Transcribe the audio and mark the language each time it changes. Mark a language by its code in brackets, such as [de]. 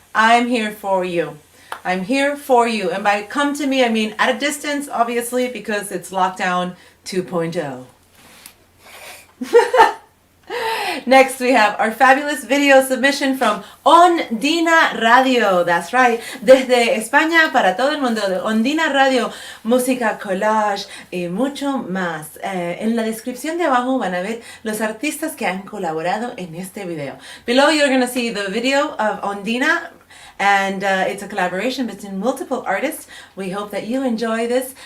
[en] I'm here for you. I'm here for you. And by come to me, I mean at a distance, obviously, because it's lockdown 2.0. Next, we have our fabulous video submission from Ondina Radio. That's right. [es] Desde España para todo el mundo. De Ondina Radio, música, collage y mucho más. En la descripción de abajo van a ver los artistas que han colaborado en este video. [en] Below, you're going to see the video of Ondina. And it's a collaboration between multiple artists. We hope that you enjoy this.